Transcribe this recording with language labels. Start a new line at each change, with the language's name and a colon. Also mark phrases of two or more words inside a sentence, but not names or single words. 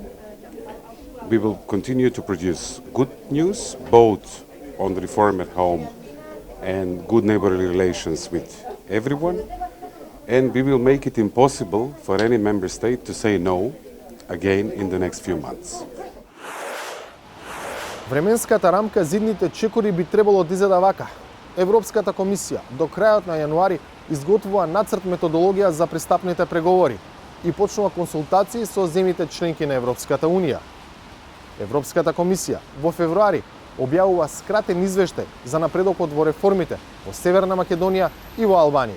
English: We will continue to produce good news, both on the reform at home and good neighborly relations with everyone. And we will make it impossible for any member state to say no again in the next few months.
Macedonian: Временската рамка за идните чекори би требало да изгледа вака. Европската комисија до крајот на јануари изготвува нацрт методологија за пристапните преговори и почнува консултации со земјите членки на Европската унија. Европската комисија во февруари објавува скратен извештај за напредокот во реформите во Северна Македонија и во Албанија.